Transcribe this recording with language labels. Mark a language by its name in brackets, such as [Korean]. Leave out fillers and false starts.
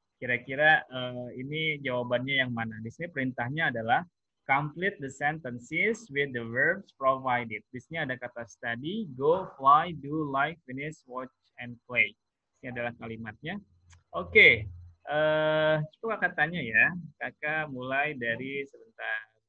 [Indonesian] Kira-kira ini jawabannya yang mana? Di sini perintahnya adalah [English] complete the sentences with the verbs provided. [Indonesian] Di sini ada kata [English] study, go, fly, do, like, finish, watch, and play. [Indonesian] Ini adalah kalimatnya. Oke, coba kakak tanya ya. Kakak mulai dari sebentar.